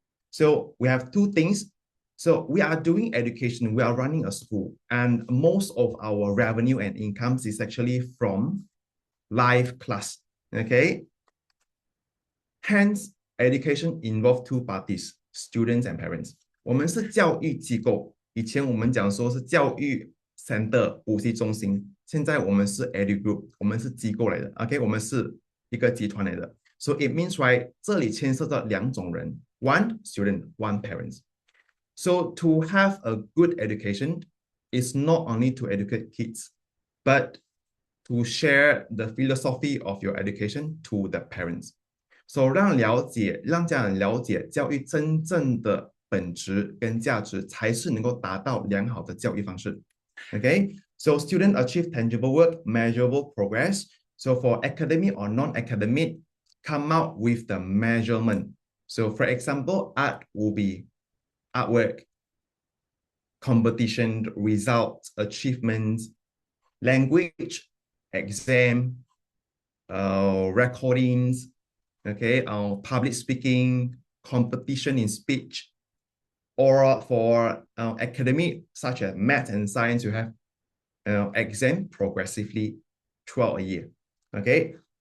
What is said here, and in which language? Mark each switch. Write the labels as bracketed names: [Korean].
[English] So we have two things. So we are doing education, we are running a school, and most of our revenue and incomes is actually from live class. Okay, hence education involve two parties, students and parents. [Chinese] 我们是教育机构，以前我们讲说是教育 center 补习中心，现在我们是 edu group， 我们是机构来的 ，OK， 我们是一个集团来的。 [English] So it means right， [Chinese] 这里牵涉到两种人 [English] ，one student, one parents. So to have a good education is not only to educate kids, but to share the philosophy of your education to the parents. [Chinese] So 让家人了解教育真正的本质跟价值，才是能够达到良好的教育方式。 [English] Okay, so student achieve tangible work, measurable progress. So for academic or non-academic, come out with the measurement. So for example, art will be artwork, competition, results, achievements, language, exam, recordings, okay, public speaking, competition in speech, or for academic, such as math and science, you have exam progressively throughout a year, okay?